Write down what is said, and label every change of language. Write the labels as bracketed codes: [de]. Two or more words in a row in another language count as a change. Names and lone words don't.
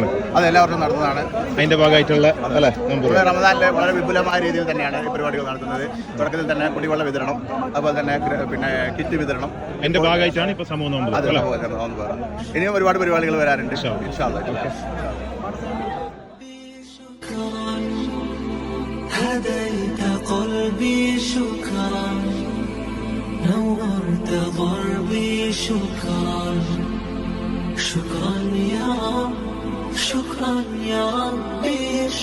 [ml] അത് എല്ലാ വർഷവും നടത്തുന്നതാണ്. അതിന്റെ ഭാഗമായിട്ടുള്ള അല്ലേ റമദാനിൽ വളരെ വിപുലമായ രീതിയിൽ തന്നെയാണ് ഈ പരിപാടികൾ നടത്തുന്നത്. തുടക്കത്തിൽ തന്നെ കുടിവെള്ള വിതരണം, അതുപോലെ തന്നെ പിന്നെ കിറ്റ് വിതരണം, അതിന്റെ ഭാഗമായിട്ടാണ് ഇപ്പൊ സമൂഹ നോമ്പ്. ഇനിയും ഒരുപാട് പരിപാടികൾ വരാറുണ്ട്. [ar] إن شاء الله. هديت قلبي شكرا نورت ضربي شكرا شكرا يا رب شكرا يا ربي.